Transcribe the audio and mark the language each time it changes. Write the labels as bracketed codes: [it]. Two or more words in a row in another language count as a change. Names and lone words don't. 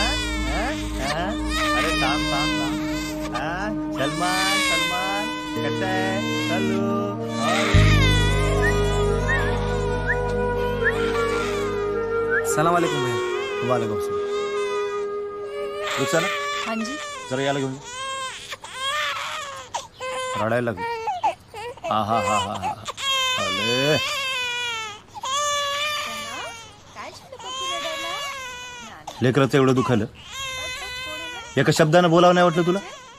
[mr] अरे थांब थांब थांब. सलमान सलमान कसं आहे? हॅलो. [ar] سلام عليكم भैया. عليكم سلام. [mr] रुचा ना, हाँ जी. जरा याला घेऊन रडायला लागली. हा हा हा हा हा. अरे लेकराचं एवढं दुखायलं, एका शब्दानं बोलावं नाही वाटलं तुला?